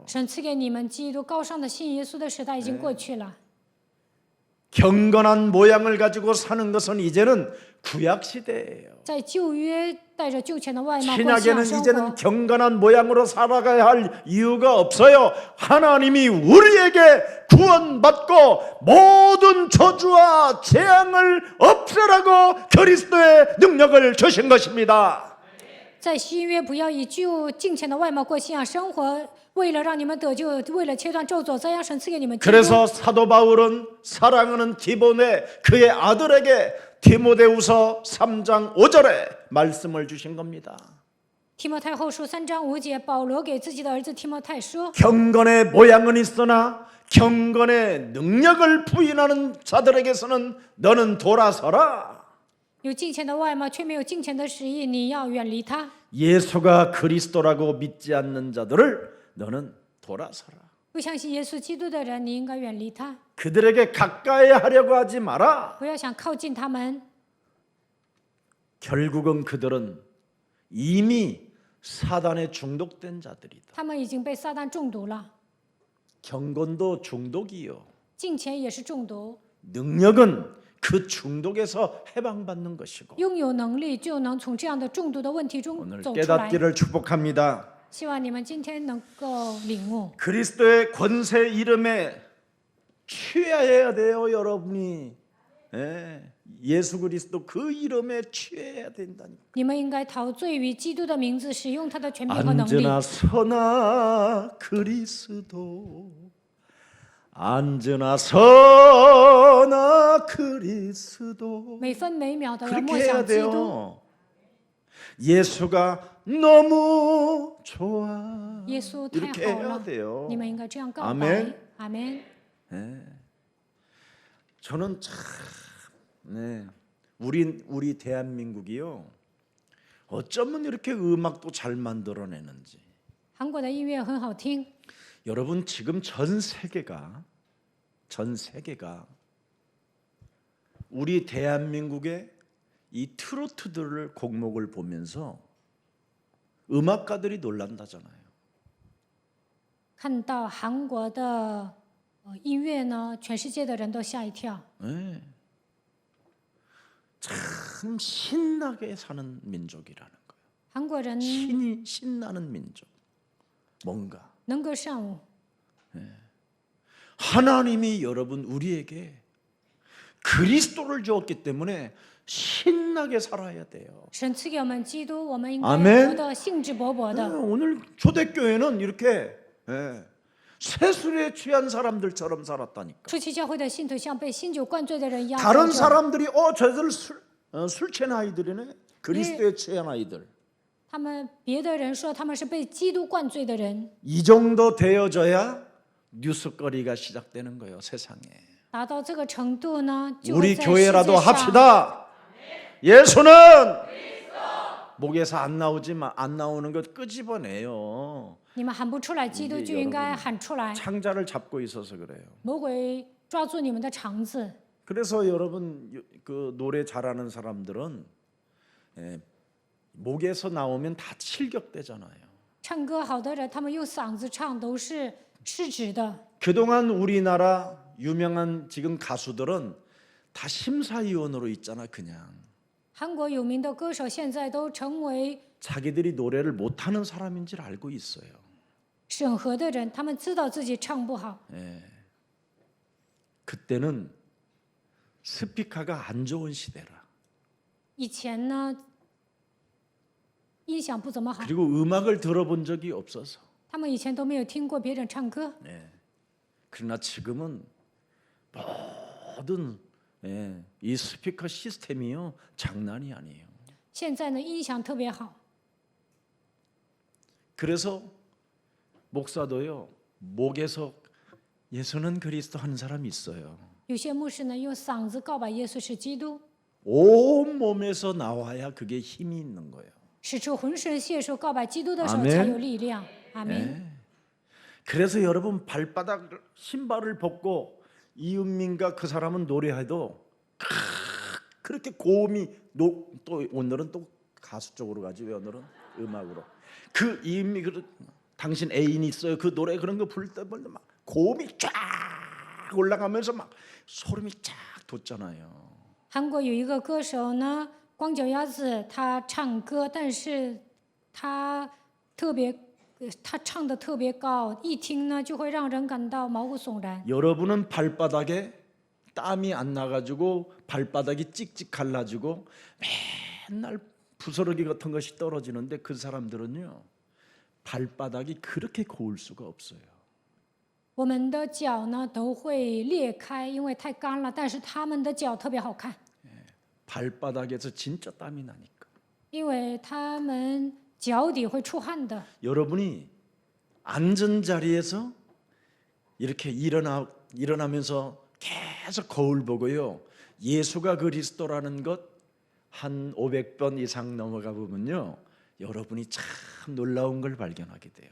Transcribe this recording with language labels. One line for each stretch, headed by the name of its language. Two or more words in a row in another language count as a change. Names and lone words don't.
Chinese: 神赐给你们基督高尚的信耶稣的时代已经过去了。
Korean: 경건한 모양을 가지고 사는 것은 이제는 구약 시대예요.
Chinese: 在旧约带着旧钱的外貌过信仰
Korean: 신약에는
Chinese: 生
Korean: 이제는
Chinese: 活，
Korean: 경건한 모양으로 살아가야 할 이유가 없어요. 하나님이 우리에게 구원받고 모든 저주와 재앙을 없애라고 그리스도의 능력을 주신 것입니다.
Chinese: 在新约不要以敬虔的外貌过信仰生活，为了让你们得救，为了切断咒诅，再让神赐给你们基督。
Korean: 그래서 사도 바울은 사랑하는 디모데 그의 아들에게 디모데후서 3장 5절에 말씀을 주신 겁니다.
Chinese: 提摩太后书3章5节，保罗给自己的儿子提摩太说：
Korean: 경건의 모양은 있으나 경건의 능력을 부인하는 자들에게서는 너는 돌아서라.
Chinese: 有敬虔的外貌，却没有敬虔的实意，你要远离他。
Korean: 예수가 그리스도라고 믿지 않는 자들을 너는 돌아서라.
Chinese: 不相信耶稣基督的人，你应该远离他，
Korean: 그들에게 가까이 하려고 하지 마라.
Chinese: 不要想靠近他们。
Korean: 결국은 그들은 이미 사단에 중독된 자들이다.
Chinese: 他们已经被撒旦中毒了，
Korean: 경건도 중독이요.
Chinese: 敬虔也是中毒。
Korean: 능력은 그 중독에서 해방받는 것이고.
Chinese: 拥有能力就能从这样的中毒的问题中
Korean: 오늘
Chinese: 走出来。
Korean: 깨닫기를 축복합니다.
Chinese: 希望你们今天能够领悟，
Korean: 그리스도의 권세 이름에 취해야 돼요, 여러분이. 예수 그리스도 그 이름에 취해야 된다니까.
Chinese: 你们应该陶醉于基督的名字，使用他的权柄和能力。
Korean: 앉으나 서나 그리스도 앉으나 서나 그리스도
Chinese: 每分每秒的要
Korean: 그렇게
Chinese: 默
Korean: 해야
Chinese: 想基督。
Korean: 돼요. 예수가 너무 좋아.
Chinese: 耶稣太
Korean: 이렇게
Chinese: 好
Korean: 해야
Chinese: 了，
Korean: 돼요.
Chinese: 你们应该这样告白。
Korean: 아멘.
Chinese: 阿门。
Korean: 저는 참, 우리 대한민국이요. 어쩌면 이렇게 음악도 잘 만들어내는지.
Chinese: 韩国的音乐很好听，
Korean: 여러분 지금 전 세계가 우리 대한민국의 이 트로트들을 곡목을 보면서 음악가들이 놀란다잖아요.
Chinese: 看到韩国的音乐呢，全世界的人都吓一跳。
Korean: 네. 참 신나게 사는 민족이라는 거예요.
Chinese: 韩国人
Korean: 신나는 민족. 뭔가
Chinese: 能歌善舞，
Korean: 하나님이 여러분 우리에게 그리스도를 주었기 때문에 신나게 살아야 돼요.
Chinese: 神赐给我们基督，我们应该
Korean: 아멘
Chinese: 活得兴致勃勃的。
Korean: 오늘 초대교회는 이렇게 세술에 취한 사람들처럼 살았다니까.
Chinese: 初期教会的信徒像被新酒灌醉的人一样活
Korean: 다른
Chinese: 着。
Korean: 사람들이 저들 술 취한 아이들이네. 그리스도에 취한 아이들.
Chinese: 他们别的人说他们是被基督灌醉的人，
Korean: 이 정도 되어져야 뉴스거리가 시작되는 거예요, 세상에.
Chinese: 达到这个程度呢，就
Korean: 우리
Chinese: 会在世
Korean: 교회라도
Chinese: 界上
Korean: 합시다. 예수는 목에서 안 나오는 것 끄집어내요.
Chinese: 你们喊不出来，基督就应该喊出来。
Korean: 창자를 잡고 있어서 그래요.
Chinese: 魔鬼抓住你们的肠子，
Korean: 그래서 여러분 그 노래 잘하는 사람들은 목에서 나오면 다 칠격대잖아요.
Chinese: 唱歌好的人，他们用嗓子唱都是失职的。
Korean: 그동안 우리나라 유명한 지금 가수들은 다 심사위원으로 있잖아 그냥.
Chinese: 韩国有名的歌手现在都成为
Korean: 자기들이 노래를 못하는 사람인 줄 알고 있어요.
Chinese: 审核的人，他们知道自己唱不好。
Korean: 그때는 스피커가 안 좋은 시대라.
Chinese: 以前呢，音响不怎么好，
Korean: 그리고 음악을 들어본 적이 없어서.
Chinese: 他们以前都没有听过别人唱歌。
Korean: 그러나 지금은 모든 이 스피커 시스템이요 장난이 아니에요.
Chinese: 现在呢，音响特别好，
Korean: 그래서 목사도요 목에서 예수는 그리스도 하는 사람이 있어요.
Chinese: 有些牧师呢用嗓子告白耶稣是基督，
Korean: 온 몸에서 나와야 그게 힘이 있는 거예요.
Chinese: 使出浑身解数告白基督的时候
Korean: 아멘
Chinese: 才有力量。阿门。
Korean: 그래서 여러분 발바닥 신발을 벗고 이은민과 그 사람은 노래해도 그렇게 고음이 또 오늘은 또 가수 쪽으로 가지 왜 오늘은 음악으로 그 이은미 당신 애인 있어요 그 노래 그런 거 부를 때 막 고음이 쫙 올라가면서 막 소름이 쫙 돋잖아요.
Chinese: 韩国有一个歌手呢，光脚丫子，他唱歌，但是他唱的特别高，一听呢就会让人感到毛骨悚然。
Korean: 여러분은 발바닥에 땀이 안 나가지고 발바닥이 찍찍 갈라지고 맨날 부스러기 같은 것이 떨어지는데 그 사람들은요 발바닥이 그렇게 고울 수가 없어요.
Chinese: 我们的脚呢都会裂开，因为太干了，但是他们的脚特别好看，
Korean: 발바닥에서 진짜 땀이 나니까.
Chinese: 因为他们脚底会出汗的。
Korean: 여러분이 앉은 자리에서 이렇게 일어나면서 계속 거울 보고요. 예수가 그리스도라는 것 한 500번 이상 넘어가 보면요. 여러분이 참 놀라운 걸 발견하게 돼요.